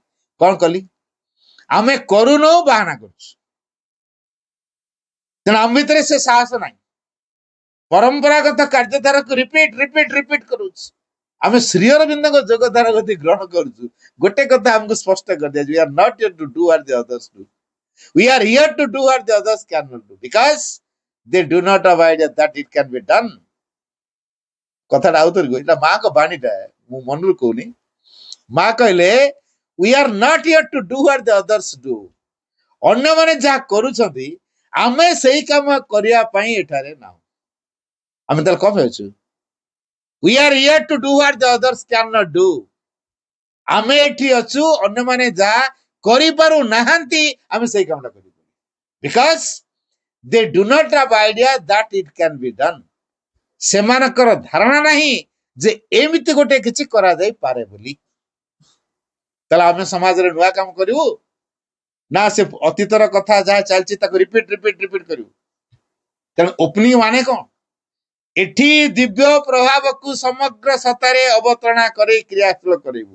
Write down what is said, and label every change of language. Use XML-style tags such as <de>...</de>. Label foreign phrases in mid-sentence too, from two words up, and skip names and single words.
<or>କଣ କଲି? ଆମେ କରୁନୁ, ବାହାନା କରୁଛୁ। ତେଣୁ ଆମ ଭିତରେ ସେ ସାହସ ନାହିଁ। ପରମ୍ପରାଗତ କାର୍ଯ୍ୟଧାରାକୁ ରିପିଟ କରୁଛୁ। ଆମେ ଶ୍ରୀ ଅରବିନ୍ଦଙ୍କ ଯୋଗଧାରା ଗତି ଗ୍ରହଣ କରୁଛୁ। ଗୋଟେ କଥା ଆମକୁ ସ୍ପଷ୍ଟ କରିଦିଆଯାଉଛି,</or> <en>we are not here to do what the others do. We are here to do what the others cannot do because they do not have idea that it can be done.</en> <or>କଥାଟା ଆଉଥରେ କହିଲି, ଏଟା ମାଙ୍କ ବାଣୀଟା, ମୁଁ ମନରୁ କହୁନି। ମା କହିଲେ</or> <en>we are not here to do what the others do.</en> <or>ଅନ୍ୟମାନେ ଯାହା କରୁଛନ୍ତି ଆମେ ସେଇ କାମ କରିବା ପାଇଁ ଏଠାରେ ନାହୁଁ। ଆମେ ତାହେଲେ କଣ ଅଛୁ?</or> <en>We are here to do what the others cannot do.</en> <or>ଆମେ ଏଠି ଅଛୁ, ଅନ୍ୟମାନେ ଯାହା କରିପାରୁ ନାହାନ୍ତି ଆମେ ସେଇ କାମଟା କରିବୁ।</or> <en>Because they do not have idea that it can be done.</en> <or>ସେମାନଙ୍କର ଧାରଣା ନାହିଁ ଯେ ଏମିତି ଗୋଟେ କିଛି କରାଯାଇପାରେ ବୋଲି। ତାହେଲେ ଆମେ ସମାଜରେ ନୂଆ କାମ କରିବୁ ନା ସେ ଅତୀତର କଥା ଯାହା ଚାଲିଛି ତାକୁ ରିପିଟ କରିବୁ? ତେଣୁ ଓପନିଂ ମାନେ କଣ? ଏଠି ଦିବ୍ୟ ପ୍ରଭାବକୁ ସମଗ୍ର ସତ୍ତାରେ ଅବତରଣା କରି କ୍ରିୟାଶୀଳ କରିବୁ।</or>